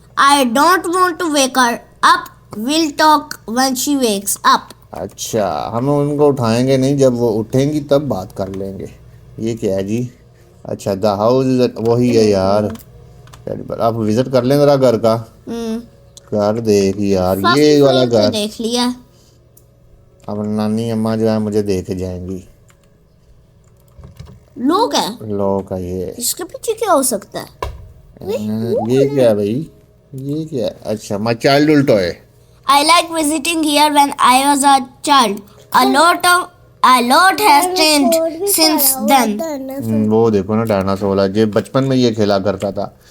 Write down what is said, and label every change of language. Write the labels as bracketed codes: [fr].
[en] I don't want to wake her up. We'll talk when she wakes up. [hi] अच्छा, हम उनको उठाएंगे नहीं, जब वो उठेंगी तब बात कर लेंगे। ये क्या है जी? अच्छा, द हाउस वही है यार। आप विजिट कर लें जरा घर का। घर देख यार, ये वाला घर देख लिया। अब नानी अम्मा जो है मुझे देखे जाएंगी। लोग है ये इसके पीछे क्या हो सकता है? ये क्या है भाई? ये क्या है? [en] अच्छा, my childhood toy. I like visiting here when I was a child. A lot has changed since then. [hi] वो देखो ना डायनासोर है, जो बचपन में ये खेला करता था।